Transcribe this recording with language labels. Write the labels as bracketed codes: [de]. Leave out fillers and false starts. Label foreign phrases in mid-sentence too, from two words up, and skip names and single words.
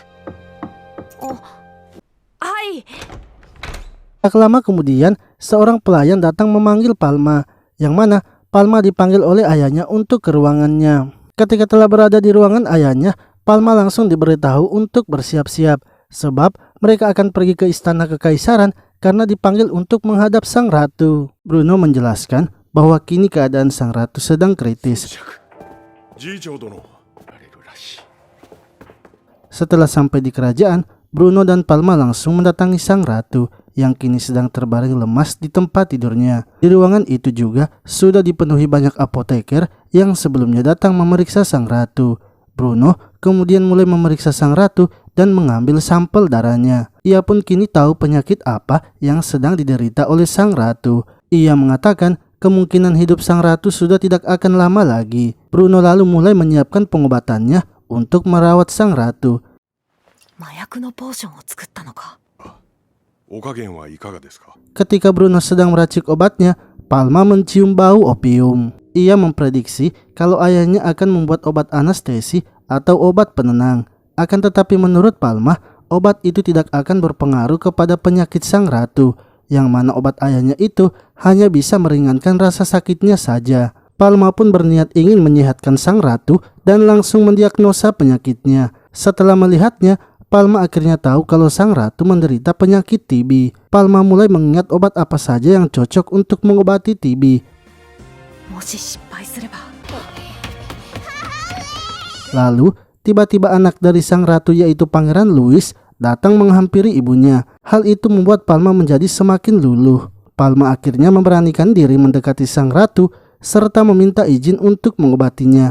[id] Tak lama kemudian, seorang pelayan datang memanggil Palma, yang mana Palma dipanggil oleh ayahnya untuk ke ruangannya. Ketika telah berada di ruangan ayahnya, Palma langsung diberitahu untuk bersiap-siap, sebab mereka akan pergi ke istana kekaisaran karena dipanggil untuk menghadap sang ratu. Bruno menjelaskan bahwa kini keadaan sang ratu sedang kritis. [ja] じいちゃん殿られるらしい。 [id] Setelah sampai di kerajaan, Bruno dan Palma langsung mendatangi sang ratu yang kini sedang terbaring lemas di tempat tidurnya. Di ruangan itu juga sudah dipenuhi banyak apoteker yang sebelumnya datang memeriksa sang ratu. Bruno kemudian mulai memeriksa sang ratu dan mengambil sampel darahnya. Ia pun kini tahu penyakit apa yang sedang diderita oleh sang ratu. Ia mengatakan kemungkinan hidup sang ratu sudah tidak akan lama lagi. Bruno lalu mulai menyiapkan pengobatannya untuk merawat sang ratu. [ja] 麻薬のポーションを作ったのか。お加減はいかがですか？ [id] Ketika Bruno sedang meracik obatnya, Palma mencium bau opium. Ia memprediksi kalau ayahnya akan membuat obat anestesi atau obat penenang. Akan tetapi menurut Palma, obat itu tidak akan berpengaruh kepada penyakit sang ratu, yang mana obat ayahnya itu hanya bisa meringankan rasa sakitnya saja. Palma pun berniat ingin menyehatkan sang ratu dan langsung mendiagnosa penyakitnya. Setelah melihatnya, Palma akhirnya tahu kalau sang ratu menderita penyakit TB. Palma mulai mengingat obat apa saja yang cocok untuk mengobati TB. [ja] もし失敗すれば。 [id] Lalu, tiba-tiba anak dari sang ratu yaitu Pangeran Louis datang menghampiri ibunya. Hal itu membuat Palma menjadi semakin luluh. Palma akhirnya memberanikan diri mendekati sang ratu serta meminta izin untuk mengobatinya.